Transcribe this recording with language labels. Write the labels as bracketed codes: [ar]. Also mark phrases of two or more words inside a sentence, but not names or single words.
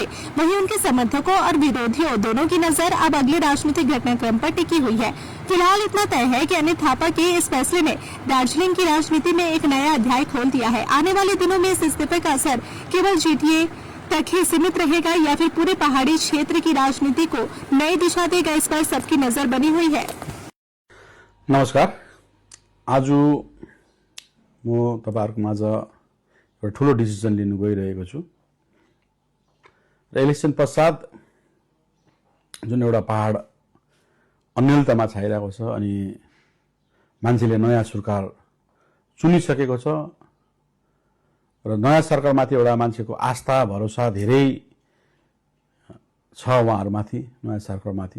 [hi] वहीं उनके समर्थकों और विरोधियों दोनों की नजर अब अगले राजनीतिक घटनाक्रम पर टिकी हुई है। फिलहाल इतना तय है कि अनिल थापा के इस फैसले ने दार्जिलिंग की राजनीति में एक नया अध्याय खोल दिया है। आने वाले दिनों में इस इस्तीफे का असर केवल जीटीए तक ही सीमित रहेगा या फिर पूरे पहाड़ी क्षेत्र की राजनीति को नई दिशा देगा, इस पर सबकी नजर बनी हुई है। [ne] नमस्कार, आज म तपाईहरुको माझ एउटा ठूलो डिसिजन लिनु गइरहेको छु र इलेक्सन पश्चात जुन एउटा पहाड अन्यलतामा छाइरहेको छ अनि मान्छेले नयाँ सरकार चुनिसकेको छ र नयाँ सरकारमाथि एउटा मान्छेको आस्था भरोसा धेरै छ उहाँहरुमाथि, नयाँ सरकारमाथि।